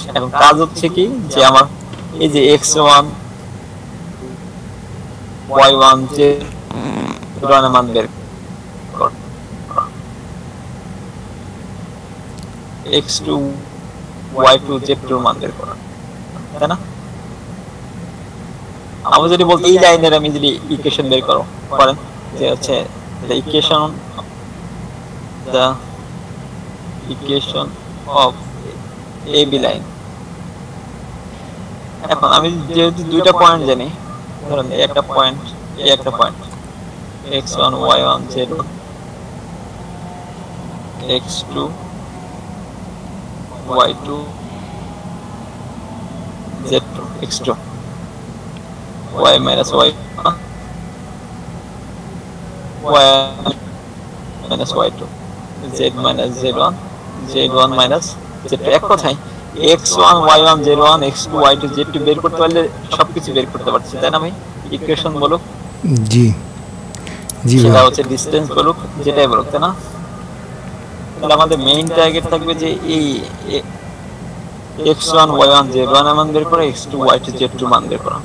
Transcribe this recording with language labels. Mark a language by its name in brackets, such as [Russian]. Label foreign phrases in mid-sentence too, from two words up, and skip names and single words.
[Bangla] এখন কাজ হচ্ছে কি যে আমার এই যে x1 y1 z1 এর মান বের কর, x2 y2 z2 এর মান বের কর, তাই না? আমি যদি বলতে এই লাইনের আমি যদি ইকুয়েশন বের করেন যে হচ্ছে [English] the equation of AB line। [Bangla] এখন আমি যেহেতু দুইটা পয়েন্ট জানি, ধরেন এই একটা পয়েন্ট, এই একটা পয়েন্ট, x1 y1 z1, x2 y2 z2, x2 y - y1 y - y2 z - z1 z1 - z2। এক কথায় x1 y1 z1 x2 y2 z2 বের করতে পারলে সবকিছু বের করতে পারছি, তাই না ভাই? ইকুয়েশন বলুক, জি জি সেটা ভাইয়া। হচ্ছে ডিসটেন্স বলুক, যেটাই বলুক, তাই না? তাহলে আমাদের মেইন টার্গেট থাকবে যে এই x1 y1 z1 এর মান বের করা, x2 y2 z2 মান বের করা।